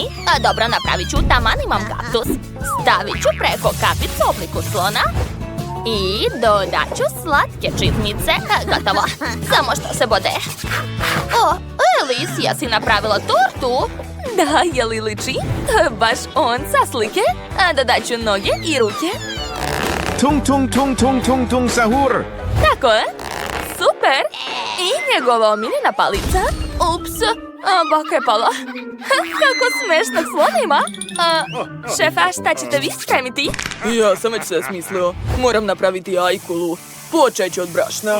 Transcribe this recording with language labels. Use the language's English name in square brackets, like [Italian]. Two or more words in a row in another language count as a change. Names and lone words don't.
[Croatian] Dobro, napravit ću, taman imam kaktus. Stavit ću preko kapicu u obliku slona. I dodat ću slatke čizmice. Gotovo. Samo što se bode. O, Alice, jesi napravila tortu? Da, je li liči? To je baš on sa slike. Dodat ću noge i ruke. Tung tung tung tung tung tung sahur. Tako je. Super. I njegova omiljena palica. [Serbian] Ups, baka je pala. Kako smešnog slona ima. Šefa, šta ćete vi spremiti? Ja sam već sve smislio. Moram napraviti ajkulu. [Croatian] Počet ću od brašna.